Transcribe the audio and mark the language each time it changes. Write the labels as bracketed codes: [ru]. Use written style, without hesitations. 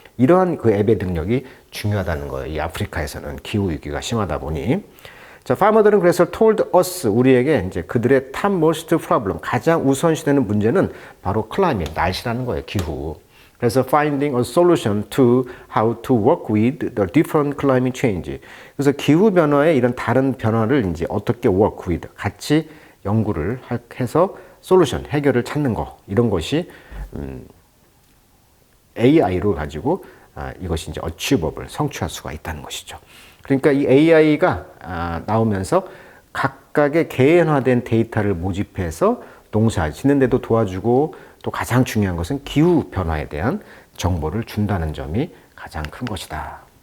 [ko] 이러한 그 앱의 능력이 중요하다는 거예요. 이 아프리카에서는 기후 위기가 심하다 보니. 자, 파머들은 그래서 [en] told us, [ko] 우리에게 이제 그들의 [en] top most problem, [ko] 가장 우선시되는 문제는 바로 climate, 날씨라는 거예요. 기후. 그래서 [en] finding a solution to how to work with the different climate change. [ko] 그래서 기후 변화의 이런 다른 변화를 이제 어떻게 [en] work with, [ko] 같이 연구를 해서 솔루션, 해결을 찾는 거, 이런 것이 AI로 가지고 이것이 이제 achievable, 성취할 수가 있다는 것이죠. 그러니까 이 AI가 나오면서 각각의 개인화된 데이터를 모집해서 농사 짓는 데도 도와주고, 또 가장 중요한 것은 기후 변화에 대한 정보를 준다는 점이 가장 큰 것이다.